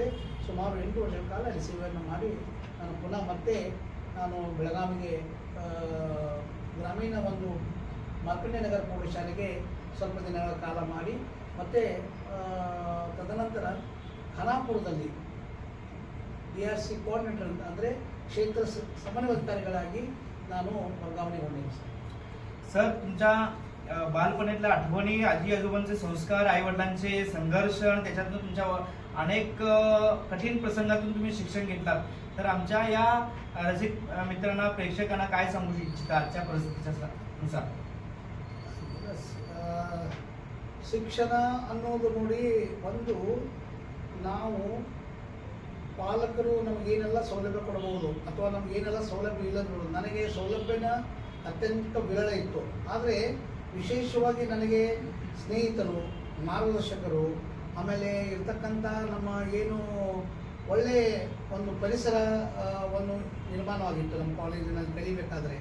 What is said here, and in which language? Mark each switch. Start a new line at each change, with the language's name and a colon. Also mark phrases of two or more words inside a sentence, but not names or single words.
Kannada: ಸುಮಾರು 8 ವರ್ಷಗಳ ಕಾಲ ಅಲ್ಲಿ ಸೇವೆಯನ್ನು ಮಾಡಿ ನಾನು ಪುನಃ ಮತ್ತೆ ನಾನು ಬೆಳಗಾವಿಗೆ ಗ್ರಾಮೀಣ ಒಂದು ಮಾರ್ಕಂಡೇಯ ನಗರ ಪ್ರೌಢಶಾಲೆಗೆ ಸ್ವಲ್ಪ ದಿನಗಳ ಕಾಲ ಮಾಡಿ ಮತ್ತು ತದನಂತರ ಖಾನಾಪುರದಲ್ಲಿ DRC ಕೋಆರ್ಡಿನೇಟರ್ ಅಂದರೆ ಕ್ಷೇತ್ರ ಸಮನ್ವಯಾಧಿಕಾರಿಗಳಾಗಿ ನಾನು ವರ್ಗಾವಣೆಗೊಂಡಿದ್ದೆ.
Marathi: सर, तुमच्या बालपणीतल्या आठवणी, आजी आजोबांचे संस्कार, आई वडिलांचे संघर्ष आणि त्याच्यातून तुमच्या अनेक कठीण प्रसंगातून तुम्ही शिक्षण घेतलात. तर आमच्या या रसिक मित्रांना, प्रेक्षकांना काय सांगू इच्छिता आजच्या परिस्थितीच्या नुसार?
Kannada: ಶಿಕ್ಷಣ ಅನ್ನೋದು ನೋಡಿ, ಒಂದು ನಾವು ಪಾಲಕರು ನಮಗೇನೆಲ್ಲ ಸೌಲಭ್ಯ ಕೊಡಬಹುದು ಅಥವಾ ನಮಗೇನೆಲ್ಲ ಸೌಲಭ್ಯ ಇಲ್ಲದ್ರು, ನನಗೆ ಸೌಲಭ್ಯನ ಅತ್ಯಂತ ವಿರಳ ಇತ್ತು. ಆದರೆ ವಿಶೇಷವಾಗಿ ನನಗೆ ಸ್ನೇಹಿತರು, ಮಾರ್ಗದರ್ಶಕರು, ಆಮೇಲೆ ಇರ್ತಕ್ಕಂಥ ನಮ್ಮ ಏನು ಒಳ್ಳೆಯ ಒಂದು ಪರಿಸರವನ್ನು ನಿರ್ಮಾಣವಾಗಿತ್ತು ನಮ್ಮ ಕಾಲೇಜಿನಲ್ಲಿ ಕಲಿಬೇಕಾದ್ರೆ.